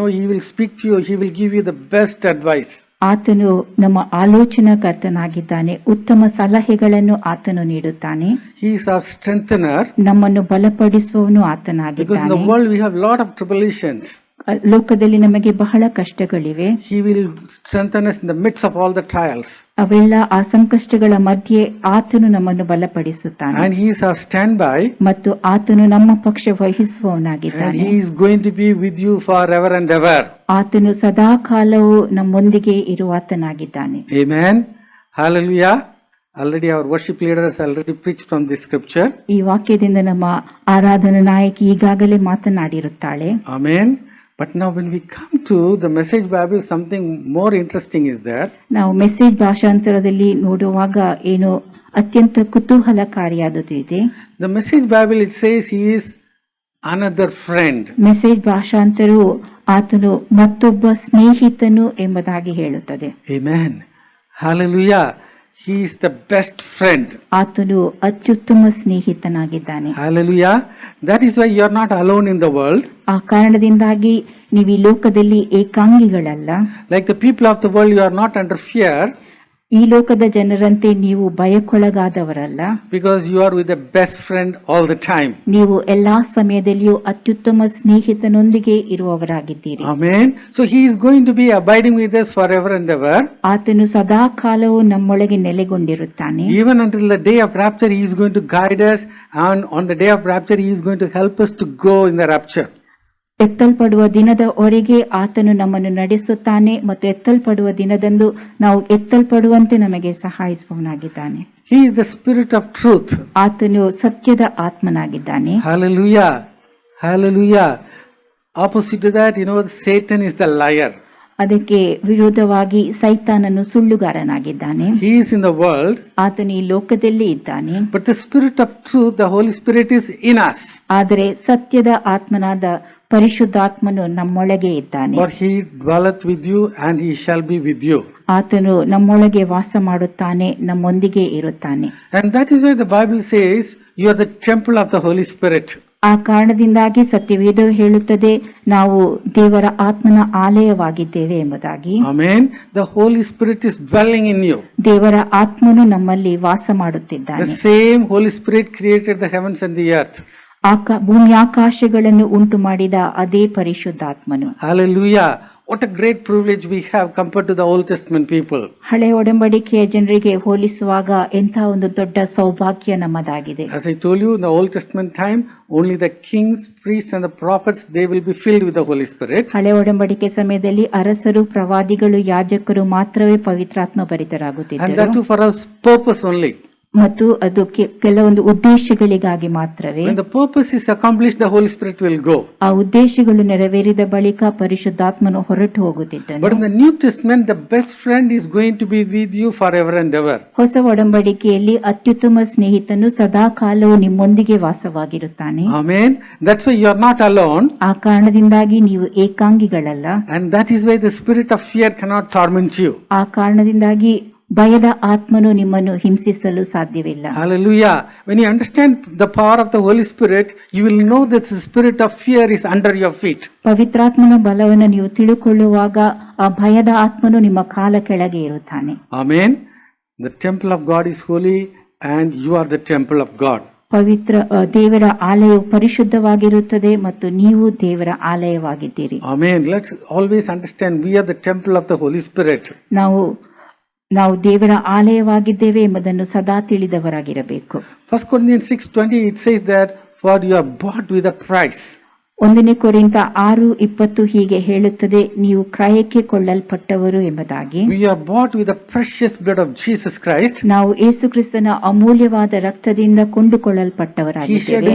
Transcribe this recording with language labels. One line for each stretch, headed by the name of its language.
English: He will speak to you, he will give you the best advice.
Kannada: ಆತನು ನಮ್ಮ ಆಲೋಚನಾಕರ್ತನಾಗಿದ್ದಾನೆ, ಉತ್ತಮ ಸಲಹೆಗಳನ್ನು ಆತನು ನೀಡುತ್ತಾನೆ.
English: He is our strengthener.
Kannada: ನಮ್ಮನ್ನು ಬಲಪಡಿಸುವವನು
English: Because in the
Kannada: ಆತನಾಗಿದ್ದಾನೆ.
English: world we have lot of tribulations.
Kannada: ಲೋಕದಲ್ಲಿ ನಮಗೆ ಬಹಳ ಕಷ್ಟಗಳಿವೆ.
English: He will strengthen us in the midst of all the trials.
Kannada: ಅವೆಲ್ಲ ಆ ಸಂಕಷ್ಟಗಳ ಮಧ್ಯೆ ಆತನು ನಮ್ಮನ್ನು ಬಲಪಡಿಸುತ್ತಾನೆ.
English: And he is our standby.
Kannada: ಮತ್ತು ಆತನು ನಮ್ಮ ಪಕ್ಷ
English: And
Kannada: ವಹಿಸುವವನಾಗಿದ್ದಾನೆ.
English: he is going to be with you forever and ever.
Kannada: ಆತನು ಸದಾಕಾಲವೂ ನಮ್ಮೊಂದಿಗೆ ಇರುವಾತನಾಗಿದ್ದಾನೆ.
English: Amen. Hallelujah. Already our worship leader has already preached from this scripture.
Kannada: ಈ ವಾಕ್ಯದಿಂದ ನಮ್ಮ ಆರಾಧನಾ ನಾಯಕಿ ಈಗಾಗಲೇ ಮಾತನಾಡಿರುತ್ತಾಳೆ.
English: Amen. But now when we come to the Message Bible, something more interesting is there.
Kannada: ನಾವು message ಭಾಷಾಂತರದಲ್ಲಿ ನೋಡುವಾಗ ಏನು ಅತ್ಯಂತ ಕುತೂಹಲಕಾರಿಯಾದದ್ದು ಇದೆ.
English: The Message Bible, it says he is another friend.
Kannada: Message ಭಾಷಾಂತರವು ಆತನು ಮತ್ತೊಬ್ಬ ಸ್ನೇಹಿತನು ಎಂಬುದಾಗಿ ಹೇಳುತ್ತದೆ.
English: Amen. Hallelujah. He is the best friend.
Kannada: ಆತನು ಅತ್ಯುತ್ತಮ ಸ್ನೇಹಿತನಾಗಿದ್ದಾನೆ.
English: Hallelujah. That is why you are not alone in the world.
Kannada: ಆ ಕಾರಣದಿಂದಾಗಿ ನೀವು ಈ ಲೋಕದಲ್ಲಿ ಏಕಾಂಗಿಗಳಲ್ಲ.
English: Like the people of the world, you are not under fear.
Kannada: ಈ ಲೋಕದ ಜನರಂತೆ ನೀವು ಭಯಕ್ಕೊಳಗಾದವರಲ್ಲ,
English: because you are with the best friend all the time.
Kannada: ನೀವು ಎಲ್ಲಾ ಸಮಯದಲ್ಲಿಯೂ ಅತ್ಯುತ್ತಮ ಸ್ನೇಹಿತನೊಂದಿಗೆ ಇರುವವರಾಗಿದ್ದೀರಿ.
English: Amen. So he is going to be abiding with us forever and ever.
Kannada: ಆತನು ಸದಾ ಕಾಲವೂ ನಮ್ಮೊಳಗೆ ನೆಲೆಗೊಂಡಿರುತ್ತಾನೆ.
English: Even until the day of rapture, he is going to guide us, and on the day of rapture, he is going to help us to go in the rapture.
Kannada: ಎತ್ತಲ್ಪಡುವ ದಿನದವರೆಗೆ ಆತನು ನಮ್ಮನ್ನು ನಡೆಸುತ್ತಾನೆ ಮತ್ತು ಎತ್ತಲ್ಪಡುವ ದಿನದಂದು ನಾವು ಎತ್ತಲ್ಪಡುವಂತೆ ನಮಗೆ ಸಹಾಯಿಸುವವನಾಗಿದ್ದಾನೆ.
English: He is the Spirit of truth.
Kannada: ಆತನು ಸತ್ಯದ ಆತ್ಮನಾಗಿದ್ದಾನೆ.
English: Hallelujah. Hallelujah. Opposite to that, Satan is the liar.
Kannada: ಅದಕ್ಕೆ ವಿರೋಧವಾಗಿ ಸೈತಾನನು ಸುಳ್ಳುಗಾರನಾಗಿದ್ದಾನೆ.
English: He is in the world.
Kannada: ಆತನು ಈ ಲೋಕದಲ್ಲಿ ಇದ್ದಾನೆ.
English: But the Spirit of truth, the Holy Spirit is in us.
Kannada: ಆದರೆ ಸತ್ಯದ ಆತ್ಮನಾದ ಪರಿಶುದ್ಧಾತ್ಮನು ನಮ್ಮೊಳಗೆ ಇದ್ದಾನೆ.
English: For he dwelleth with you and he shall be with you.
Kannada: ಆತನು ನಮ್ಮೊಳಗೆ ವಾಸ ಮಾಡುತ್ತಾನೆ, ನಮ್ಮೊಂದಿಗೆ ಇರುತ್ತಾನೆ.
English: And that is why the Bible says you are the temple of the Holy Spirit.
Kannada: ಆ ಕಾರಣದಿಂದಾಗಿ ಸತ್ಯವೇದವು ಹೇಳುತ್ತದೆ ನಾವು ದೇವರ ಆತ್ಮನ ಆಲಯವಾಗಿದ್ದೇವೆ ಎಂಬುದಾಗಿ.
English: Amen. The Holy Spirit is dwelling in you.
Kannada: ದೇವರ ಆತ್ಮನು ನಮ್ಮಲ್ಲಿ ವಾಸ ಮಾಡುತ್ತಿದ್ದಾನೆ.
English: The same Holy Spirit created the heavens and the earth.
Kannada: ಭೂಮಿ ಆಕಾಶಗಳನ್ನು ಉಂಟು ಮಾಡಿದ ಅದೇ ಪರಿಶುದ್ಧಾತ್ಮನು.
English: Hallelujah. What a great privilege we have compared to the Old Testament people.
Kannada: ಹಳೆ ಒಡಂಬಡಿಕೆಯ ಜನರಿಗೆ ಹೋಲಿಸುವಾಗ ಎಂಥ ಒಂದು ದೊಡ್ಡ ಸೌಭಾಗ್ಯ ನಮ್ಮದಾಗಿದೆ.
English: As I told you, in the Old Testament time, only the kings, priests and the prophets, they will be filled with the Holy Spirit.
Kannada: ಹಳೆ ಒಡಂಬಡಿಕೆ ಸಮಯದಲ್ಲಿ ಅರಸರು, ಪ್ರವಾದಿಗಳು, ಯಾಜಕರು ಮಾತ್ರವೇ ಪವಿತ್ರಾತ್ಮ ಭರಿತರಾಗುತ್ತಿದ್ದರು.
English: And that too for our purpose only.
Kannada: ಮತ್ತು ಅದು ಕೆಲವೊಂದು ಉದ್ದೇಶಗಳಿಗಾಗಿ ಮಾತ್ರವೇ.
English: When the purpose is accomplished, the Holy Spirit will go.
Kannada: ಆ ಉದ್ದೇಶಗಳು ನೆರವೇರಿದ ಬಳಿಕ ಪರಿಶುದ್ಧಾತ್ಮನು ಹೊರಟು ಹೋಗುತ್ತಿದ್ದನು.
English: But in the New Testament, the best friend is going to be with you forever and ever.
Kannada: ಹೊಸ ಒಡಂಬಡಿಕೆಯಲ್ಲಿ ಅತ್ಯುತ್ತಮ ಸ್ನೇಹಿತನು ಸದಾ ಕಾಲವು ನಿಮ್ಮೊಂದಿಗೆ ವಾಸವಾಗಿರುತ್ತಾನೆ.
English: Amen. That's why you are not alone.
Kannada: ಆ ಕಾರಣದಿಂದಾಗಿ ನೀವು ಏಕಾಂಗಿಗಳಲ್ಲ.
English: And that is why the spirit of fear cannot torment you.
Kannada: ಆ ಕಾರಣದಿಂದಾಗಿ ಭಯದ ಆತ್ಮನು ನಿಮ್ಮನ್ನು ಹಿಂಸಿಸಲು ಸಾಧ್ಯವಿಲ್ಲ.
English: Hallelujah. When you understand the power of the Holy Spirit, you will know that the spirit of fear is under your feet.
Kannada: ಪವಿತ್ರಾತ್ಮನ ಬಲವನ್ನು ನೀವು ತಿಳುಕೊಳ್ಳುವಾಗ ಆ ಭಯದ ಆತ್ಮನು ನಿಮ್ಮ ಕಾಲ ಕೆಳಗೆ ಇರುತ್ತಾನೆ.
English: Amen. The temple of God is holy and you are the temple of God.
Kannada: ದೇವರ ಆಲಯವು ಪರಿಶುದ್ಧವಾಗಿರುತ್ತದೆ ಮತ್ತು ನೀವು ದೇವರ ಆಲಯವಾಗಿದ್ದೀರಿ.
English: Amen. Let's always understand we are the temple of the Holy Spirit.
Kannada: ನಾವು ದೇವರ ಆಲಯವಾಗಿದ್ದೇವೆ ಎಂಬುದನ್ನು ಸದಾ ತಿಳಿದವರಾಗಿರಬೇಕು.
English: 1 Corinthians 6:20 it says that for you are bought with a price.
Kannada: 1 ಕೊರಿಂಥ 6:20 ಹೀಗೆ ಹೇಳುತ್ತದೆ, ನೀವು ಕ್ರಯಕ್ಕೆ ಕೊಳ್ಳಲ್ಪಟ್ಟವರು ಎಂಬುದಾಗಿ.
English: We are bought with the precious blood of Jesus Christ.
Kannada: ನಾವು ಯೇಸು ಕ್ರಿಸ್ತನ ಅಮೂಲ್ಯವಾದ ರಕ್ತದಿಂದ ಕೊಂಡುಕೊಳ್ಳಲ್ಪಟ್ಟವರಾಗಿದ್ದೇವೆ.